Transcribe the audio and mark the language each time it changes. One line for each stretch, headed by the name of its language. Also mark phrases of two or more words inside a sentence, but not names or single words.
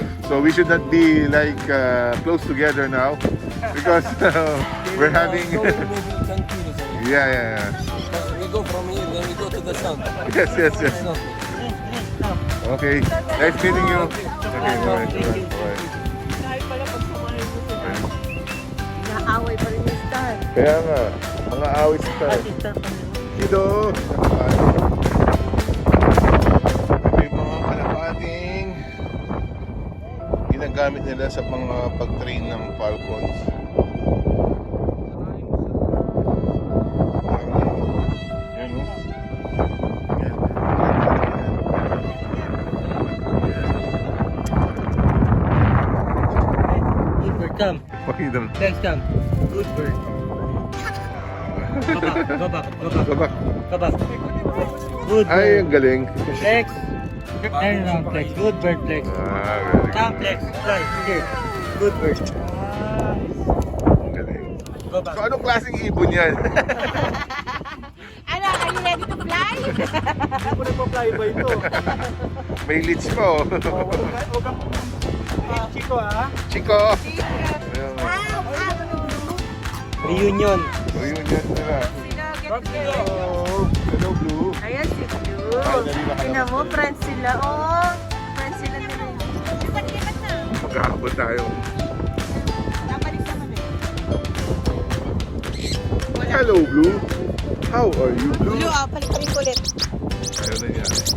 English: So we should not be like close together now because we're having. Going maybe 10 kilos away. Yeah. Because we go from here, then we go to the sun. Yes. It's nothing. Okay. Nice meeting you. Okay, bye. Thank you. Bye.
Filipino: Kaya nga, mga awit star. Dito! Ito yung mga kalapating ginagamit nila sa mga pag-train ng falcons. Yan o.
English: Good bird, come.
Filipino: Pakita mo.
English: Flex, come. Good bird. Go back, go back, go back. Go back. Go back. Good Ay, bird.
Filipino: ang galing.
English: Flex. Turn around, Flex. Good bird, Flex. Very Come, good. Flex. Fly. Here. Good bird.
Filipino: Ang galing.
English: Go back.
Filipino: So, anong klaseng ibon yan? Ano,
English: are you ready to fly?
Filipino: Ako nagpa-fly ba ito? May leads pa oh. Chico, ha? Chico! Reunion. Reunion nila. Sino, get
English: Oh, hello Blue.
Filipino: Ayan si Blue. Finally, nakalabas Tingnan mo, tayo. friends sila. Oh, friends sila nila. Lipat-lipat na. Magkakabot tayo. Nabalik naman eh.
English: Hello Blue. How are you Blue?
Filipino: Blue, palit-palit ulit. Ayaw na yan.